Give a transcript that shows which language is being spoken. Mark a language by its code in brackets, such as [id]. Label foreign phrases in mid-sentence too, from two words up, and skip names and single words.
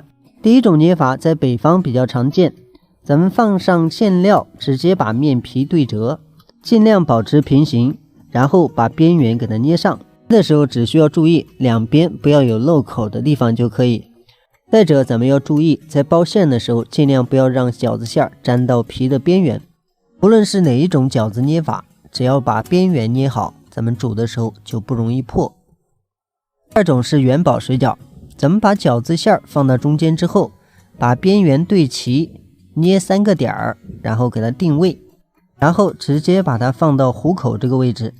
[zh] 第一种捏法在北方比较常见，咱们放上馅料，直接把面皮对折，尽量保持平行，然后把邊緣給它捏上。的時候只需要注意兩邊不要有漏口的地方就可以。再者，咱們要注意在包餡的時候，盡量不要讓餃子餡沾到皮的邊緣。無論是哪一種餃子捏法，只要把邊緣捏好，咱們煮的時候就不容易破。第二種是元寶水餃，咱們把餃子餡放到中間之後，把邊緣對齊，捏3個點兒，然後給它定位，然後直接把它放到虎口這個位置。